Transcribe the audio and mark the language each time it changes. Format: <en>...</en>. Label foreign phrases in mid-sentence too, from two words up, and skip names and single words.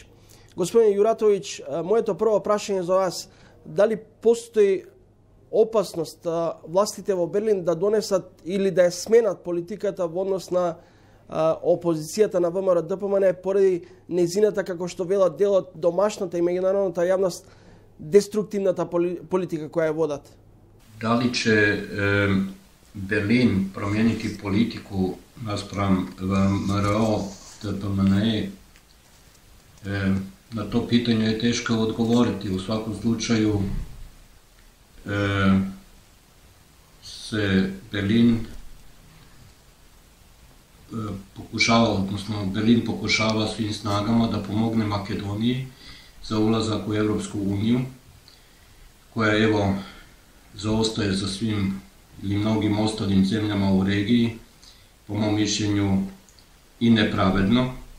<mk>Господин Јуратовиќ, моето прво прашање за вас, дали постои опасност властите во Берлин да донесат или да ја сменат политиката во однос на опозицијата на ВМРО ДПМН поради незината, како што велат делот, домашната и меѓународната јавност, деструктивната политика која ја водат? Дали ќе Берлин променити политику наспрам ВМРО ДПМН</mk> <hr>Na to pitanje je teško odgovoriti. U svakom slučaju se Berlin pokušava svim snagama da pomogne Makedoniji za ulazak u Europsku uniju, koja evo zaostaje za svim ili mnogim ostalim zemljama u regiji, po mom mišljenju i nepravedno.</hr>